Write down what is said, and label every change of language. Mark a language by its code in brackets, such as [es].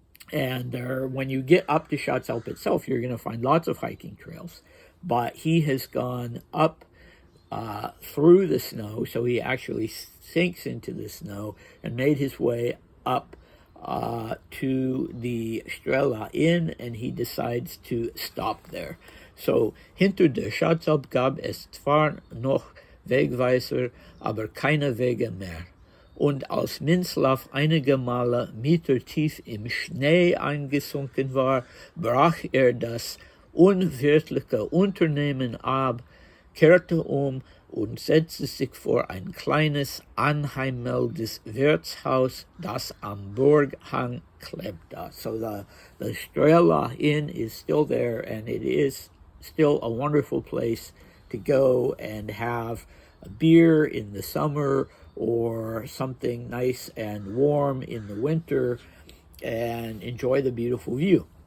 [en] And when you get up to Schatzalp itself, you're going to find lots of hiking trails. But he has gone up through the snow, so he actually sinks into the snow and made his way up to the Strela Inn, and he decides to stop there. [de] So, hinter der Schatzalp gab es zwar noch Wegweiser, aber keine Wege mehr. Und als Mintzlaff einige Male metertief im Schnee eingesunken war, brach das unwirtliche Unternehmen ab, kehrte und setzte sich vor ein kleines, anheimelndes Wirtshaus, das am Burghang klebte. [en] So the Strela Inn is still there, and it is still a wonderful place to go and have a beer in the summer or something nice and warm in the winter and enjoy the beautiful view.